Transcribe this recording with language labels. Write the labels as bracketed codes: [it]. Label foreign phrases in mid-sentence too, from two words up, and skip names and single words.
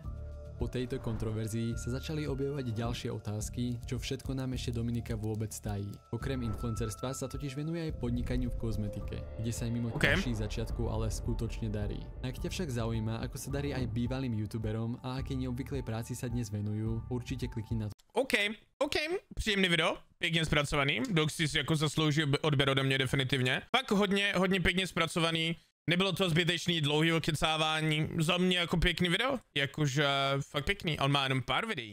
[sk] Po tejto kontroverzii sa začali objavovať ďalšie otázky, čo všetko nám ešte Dominika vôbec tají. Okrem influencerstva sa totiž venuje aj podnikaniu v kozmetike, kde sa aj mimo ťažších začiatkov ale skutočne darí. Ak ťa však zaujíma, ako sa darí aj bývalým youtuberom a aké neobvyklej práci sa dnes venujú, určite klikni na to. [cs] OK, příjemný video, pěkně zpracovaný, Doxy si jako zaslouží odběr ode mě definitivně. Fakt hodně pěkně zpracovaný. Nebylo to zbytečný dlouhý okecávání, za mě jako pěkný video, jakože fakt pěkný, on má jenom pár videí.